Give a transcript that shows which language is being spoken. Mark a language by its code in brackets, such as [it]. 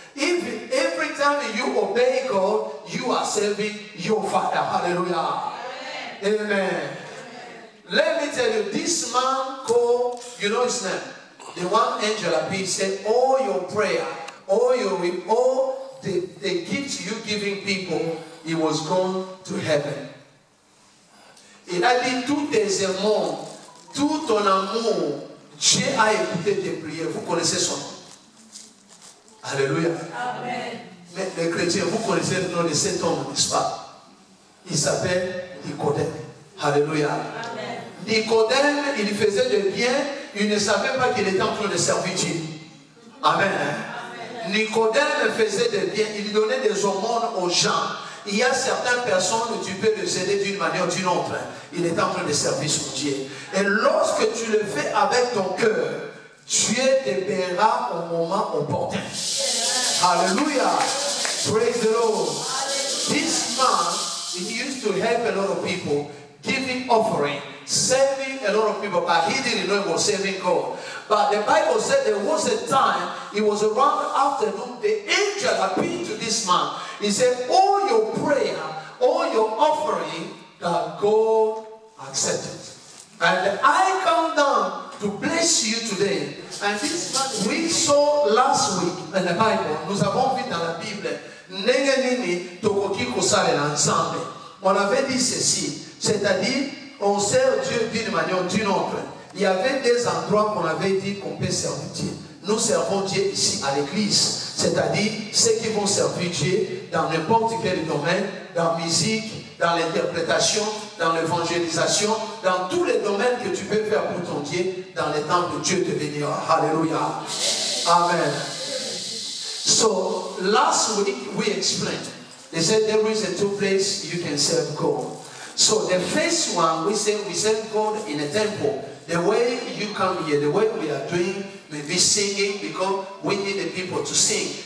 [en] If every time you obey God, you are serving your Father. Hallelujah. Amen. Amen. Let me tell you, this man called, you know his name? The one angel appeared, said, all your prayer, all the gifts you giving people, he was gone to heaven. [fr] Il a dit, tout tes amours, tout ton amour, Dieu a écouté tes prières. Vous connaissez son nom. Alléluia. Amen. Mais les chrétiens, vous connaissez le nom de cet homme, n'est-ce pas? Il s'appelle Nicodème. Alléluia. Amen. Nicodème, il faisait de bien, il ne savait pas qu'il était en train de servir Dieu. Amen. Amen. Nicodème faisait de bien, il donnait des aumônes aux gens. Il y a certaines personnes, tu peux les aider d'une manière ou d'une autre. Il est en train de servir son Dieu. Et lorsque tu le fais avec ton cœur, Dieu te verra au moment opportun. [en] Hallelujah. Praise the Lord. This man, he used to help a lot of people, giving offering, saving a lot of people, but he didn't know he was saving God. But the Bible said there was a time, it was around afternoon, the angel appeared to this man. He said, all your prayer, all your offering, that God accepted. And I come down to bless you today. And this man, we saw last week in the Bible, [fr] nous avons vu dans la Bible, Nengenini Tokoki Kosale ensemble. On avait dit ceci, c'est-à-dire, on sert Dieu d'une manière ou d'une autre. Il y avait des endroits qu'on avait dit qu'on peut servir Dieu. Nous servons Dieu ici à l'église. C'est-à-dire ceux qui vont servir Dieu dans n'importe quel domaine, dans la musique, dans l'interprétation, dans l'évangélisation, dans tous les domaines que tu peux faire pour ton Dieu, dans les temps que Dieu te bénira. Alléluia. Amen. [en] So, last week we explained. They said there is a two places you can serve God. So the first one, we say we serve God in a temple. The way you come here, the way we are doing, maybe singing, because we need the people to sing.